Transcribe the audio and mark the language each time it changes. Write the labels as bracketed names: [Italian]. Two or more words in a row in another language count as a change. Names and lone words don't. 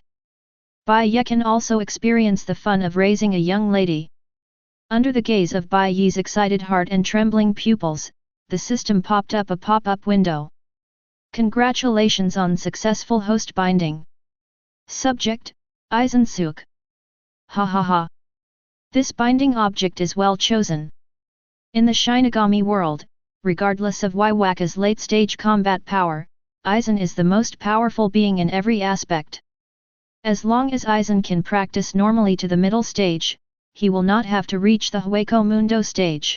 [English] Bai Ye can also experience the fun of raising a young lady. Under the gaze of Bai Ye's excited heart and trembling pupils, the system popped up a pop-up window. Congratulations on successful host binding. Subject, Aizen Sōsuke. Ha ha ha. This binding object is well chosen. In the Shinigami world, regardless of Waiwaka's late-stage combat power, Aizen is the most powerful being in every aspect. As long as Aizen can practice normally to the middle stage, he will not have to reach the Hueco Mundo stage.